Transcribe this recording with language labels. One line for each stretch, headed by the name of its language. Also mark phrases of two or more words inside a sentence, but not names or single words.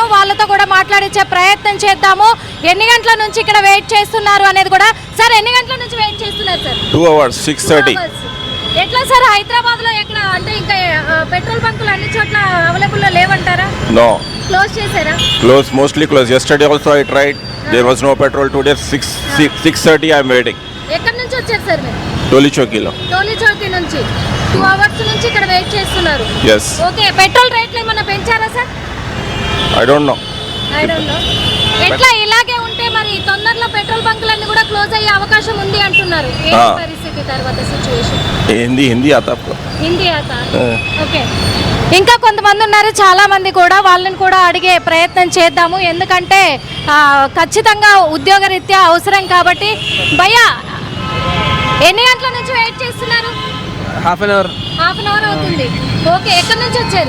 Telugu: వాళ్ళతో కూడా మాట్లాడించే ప్రయత్నం చేద్దాము. ఎన్ని గంటల నుంచి ఇక్కడ వెయిట్ చేస్తున్నారు అనేది కూడా. సార్, ఎన్ని గంటల నుంచి వెయిట్ చేస్తున్నారు సార్?
English: 2 hours, 6:30.
Telugu: ఎట్లా సార్, హైదరాబాద్ లో ఎక్కడ అంటే ఇంకా పెట్రోల్ బంకులు అన్ని చోట్ల అవైలబుల్ లో లేవంటారా?
English: No.
Telugu: క్లోజ్ చేశారా?
English: Mostly closed. Yesterday also I tried. There was no petrol. Today 6:30 I am waiting.
Telugu: ఎక్కడి నుంచి వచ్చారు సార్ మీరు? Toli Chowki lo. టోలీ చౌకీ నుంచి 2 hours నుంచి ఇక్కడ వెయిట్ చేస్తున్నారు.
English: Yes.
Telugu: ఓకే, పెట్రోల్ రేట్లు ఏమైనా పెంచారా సార్?
English: I don't know.
Telugu: ఎట్లా ఇలాగే ఉంటే మరి తొందరలో పెట్రోల్ బంకులన్నీ కూడా క్లోజ్ అయ్యే అవకాశం ఉంది అంటున్నారు. ఏ పరిస్థితి తర్వాత సిచ్యువేషన్?
Hindi: हिंदी आता आपको? हिंदी आता.
Telugu: ఓకే, ఇంకా కొంతమంది ఉన్నారు, చాలా మంది కూడా. వాళ్ళని కూడా అడిగే ప్రయత్నం చేద్దాము. ఎందుకంటే ఖచ్చితంగా ఉద్యోగరీత్యా అవసరం కాబట్టి. భయ్యా, ఎన్ని గంటల నుంచి వెయిట్ చేస్తున్నారు?
English: half an hour
Telugu: అవుతుంది. ఓకే, ఎక్కడి నుంచి వచ్చారు?